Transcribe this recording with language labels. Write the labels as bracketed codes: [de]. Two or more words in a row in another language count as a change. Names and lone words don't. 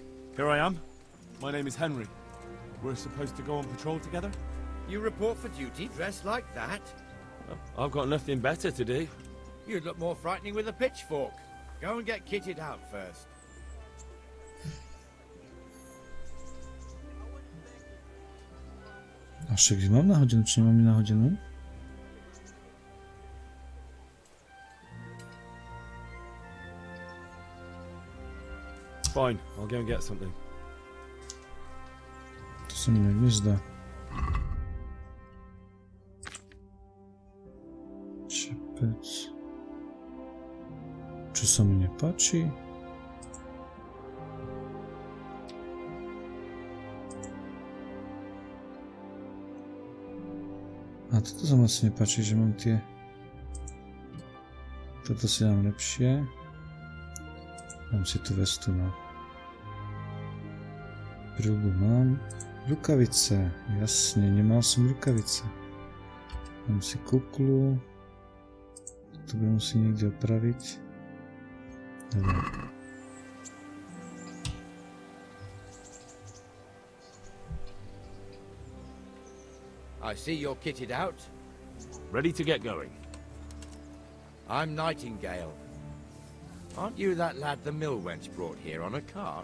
[en] Here I am. My name is Henry. We're supposed to go on patrol together? You report for duty dressed like that? I've got nothing better to do. You'd look more frightening with a pitchfork. Go and get kitted out first. [sk] A však mám na hodinu, či nemám na hodinu? [en] Fine, I'll go and get something. [sk] To sa mi nezdá. Čepec. Čo sa mi nepáči? A toto sa mi asi nepáči, že mám tie... Toto si dám lepšie. Dám si tu vestu na... Prilbu mám. Rukavice. Jasne, nemal som rukavice. Dám si kuklu. To budem musieť niekde opraviť. Dobre. [en] I see you're kitted out. Ready to get going. I'm Nightingale. Aren't you that lad the mill wench brought here on a cart?